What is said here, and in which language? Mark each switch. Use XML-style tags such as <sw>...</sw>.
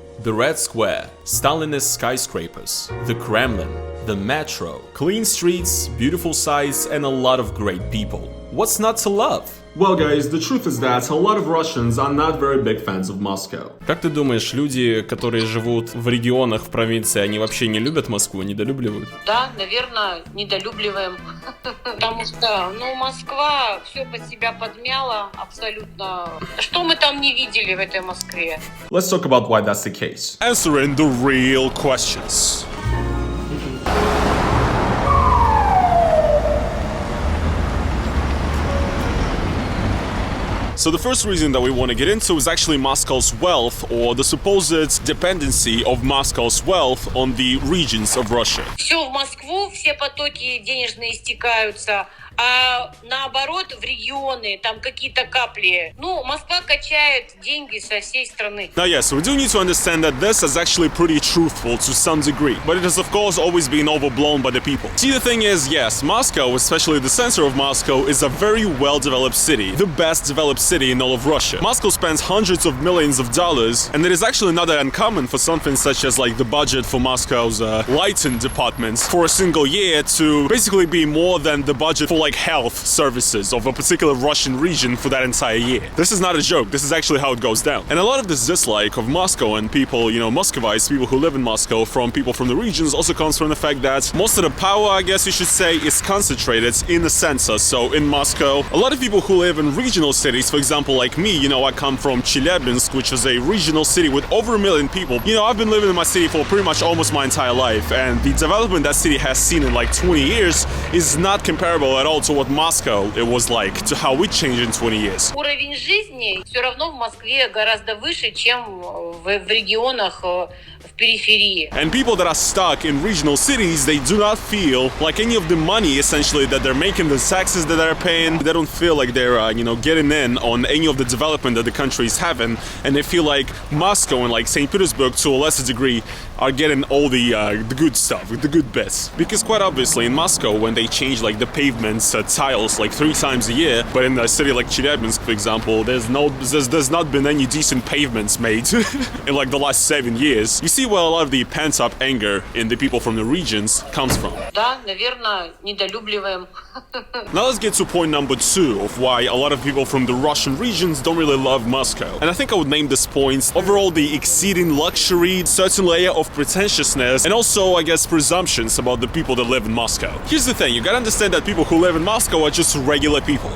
<en>The Red Square, Stalinist skyscrapers, the Kremlin, the metro, clean streets, beautiful sights, and a lot of great people. What's not to love? Well, guys, the truth is that a lot of Russians are not very big fans of Moscow.</en> <ru>Как ты думаешь, люди, которые живут в регионах, в провинции, они вообще не любят Москву, недолюбливают? Да, наверное, недолюбливаем. Потому что, Москва все под себя подмяла абсолютно. Что мы там не видели в этой Москве?</ru> <en>Let's talk about why that's the case. Answering the real questions. So the first reason that we want to get into is actually Moscow's wealth, or the supposed dependency of Moscow's wealth on the regions of Russia.</en> <ru>Все в Москву, все потоки денежные стекаются, а наоборот в регионы там какие-то капли. Москва качает деньги со всей страны.</ru> <en>Now yes, we do need to understand that this is actually pretty truthful to some degree, but it has of course always been overblown by the people. See, the thing is, yes, Moscow, especially the center of Moscow, is a very well-developed city, the best developed city in all of Russia. Moscow spends hundreds of millions of dollars, and it is actually not that uncommon for something such as like the budget for Moscow's lighting departments for a single year to basically be more than the budget for like health services of a particular Russian region for that entire year. This is not a joke, this is actually how it goes down. And a lot of this dislike of Moscow and people, Muscovites, people who live in Moscow, from people from the regions also comes from the fact that most of the power, I guess you should say, is concentrated in the center. So in Moscow, a lot of people who live in regional cities, for example, like me, I come from Chelyabinsk, which is a regional city with over 1 million people. I've been living in my city for pretty much almost my entire life, and the development that city has seen in like 20 years is not comparable at all to what Moscow it was like, to how it changed in 20 years.</en> <ru>Уровень жизни все равно в Москве гораздо выше, чем в регионах в периферии.</ru> <en>And people that are stuck in regional cities, they do not feel like any of the money essentially that they're making, the taxes that they're paying, they don't feel like they're getting in on any of the development that the country is having, and they feel like Moscow and like St. Petersburg to a lesser degree are getting all the good stuff, the good bits. Because quite obviously in Moscow, when they change like the pavements tiles like 3 times a year, but in a city like Chelyabinsk, for example, there's not been any decent pavements made in like the last 7 years. You see where a lot of the pent-up anger in the people from the regions comes from.</en> <ru>Да, наверное, недолюбливаем.</ru> <en>Now let's get to point number 2 of why a lot of people from the Russian regions don't really love Moscow. And I think I would name this point overall the exceeding luxury, certain layer of pretentiousness, and also, I guess, presumptions about the people that live in Moscow. Here's the thing, you gotta understand that people who live in Moscow are just regular people.</en>